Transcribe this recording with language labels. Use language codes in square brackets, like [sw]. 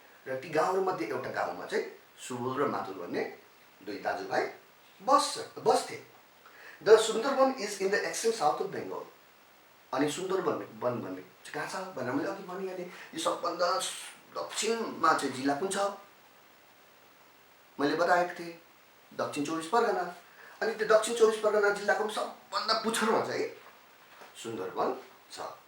[ne] र ती गाउँहरूमध्ये एउटा गाउँमा चाहिँ सुबोल र माधव भन्ने दुई दाजुभाइ बस्थे। [en] The Sundarban is in the extreme south of Bengal. [ne] अनि सुन्दरवन भन्ने कहाँ छ भनेर मैले अघि भनिहालेँ। यो सबभन्दा दक्षिणमा चाहिँ जिल्ला कुन छ मैले बताएको थिएँ, दक्षिण 24 परगना। अनि त्यो दक्षिण 24 परगना जिल्लाको सबभन्दा पुच्छरमा चाहिँ सुन्दरवन छ।